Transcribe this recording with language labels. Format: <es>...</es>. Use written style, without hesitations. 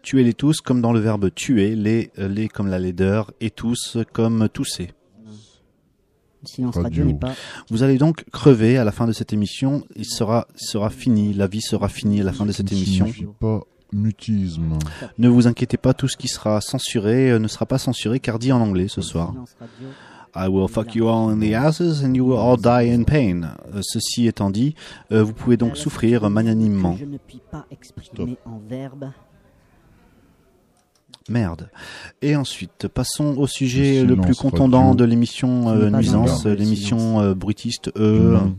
<fr>Tuez-les tous comme dans le verbe tuer, les comme la laideur et tous comme tousser. Silence radio n'est pas. Vous allez donc crever à la fin de cette émission. Il sera fini, la vie sera finie à la fin de cette émission. Pas mutisme. Ne vous inquiétez pas, tout ce qui sera censuré ne sera pas censuré car dit en anglais ce soir.</fr> <en>I will fuck you all in the asses and you will all die in pain.</en> <fr>Ceci étant dit, vous pouvez donc souffrir magnanimement. Je ne puis pas exprimer en verbe. Merde. Et ensuite, passons au sujet le plus contondant de l'émission Nuisance, l'émission brutiste E.</fr>